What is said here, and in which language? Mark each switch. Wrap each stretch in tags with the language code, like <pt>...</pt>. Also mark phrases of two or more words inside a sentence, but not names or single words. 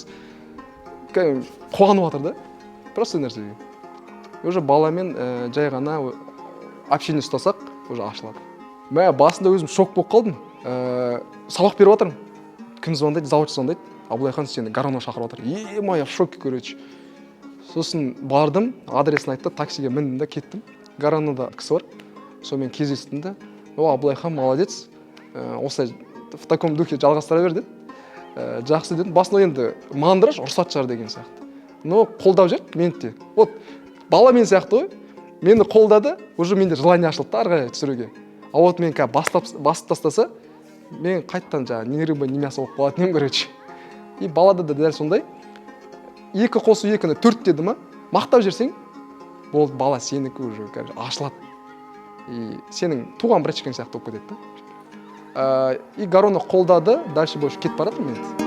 <kk>Қуанып жатыр да. Просто нәрсеге. Уже баламен жай ғана общение ұстасақ, уже ашылады. Басында өзім шок болып қалдым. Сабақ беріп жатырмын. Кім звондайды, заводшы звондайды. Абылайхан сені Гаранова шақырып отыр.</kk> <ru>Я в шоке, короче.</ru> <kk>Сосын бардым, адресін айтты, таксиге міндім да кеттім. Гарановда кісі бар. Сонымен кездестім да. Абылайхан молодец. Осылай</kk> <ru>в таком духе</ru> <kk>жалғастыра бер деді. Жақсы дедім. Басында енді мандыраш, ұрсат шығар деген сияқты. Но қолдап жүр мені де. Вот бала мен сияқты ғой. Мені қолдады, уже менде желание ашылды ары қарай түсіруге. А вот мен басып тастаса, мен қайттан</kk> <ru>не рыба, не мясо</ru> <kk>болып қалатын едім, короче. И балада да дәл сондай. 2 қосу 2-ні 4 деді ма, мақтап жерсең, болды, бала сенікі уже ашылады. И сенің туған братчикің сияқты болып кетеді да. И Гарона қолдады,</kk> <ru>дальше больше</ru> <kk>кетіп барады мен.</kk>